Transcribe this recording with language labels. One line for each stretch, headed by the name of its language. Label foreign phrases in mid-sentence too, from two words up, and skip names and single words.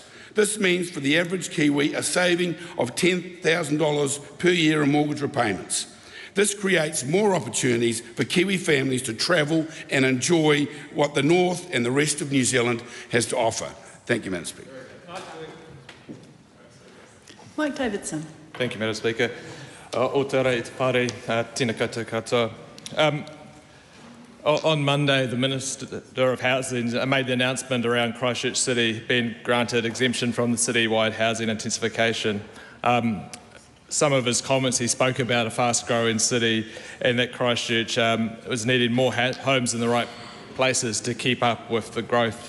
English: This means for the average Kiwi a saving of $10,000 per year in mortgage repayments. This creates more opportunities for Kiwi families to travel and enjoy what the North and the rest of New Zealand has to offer. Thank you, Madam Speaker. Mike Davidson. Thank you, Madam Speaker.
Māori: O te rei te pare, tēnā koutou katoa.
English: On Monday, the Minister of Housing made the announcement around Christchurch City being granted exemption from the citywide housing intensification. Some of his comments, he spoke about a fast-growing city and that Christchurch was needing more homes in the right places to keep up with the growth.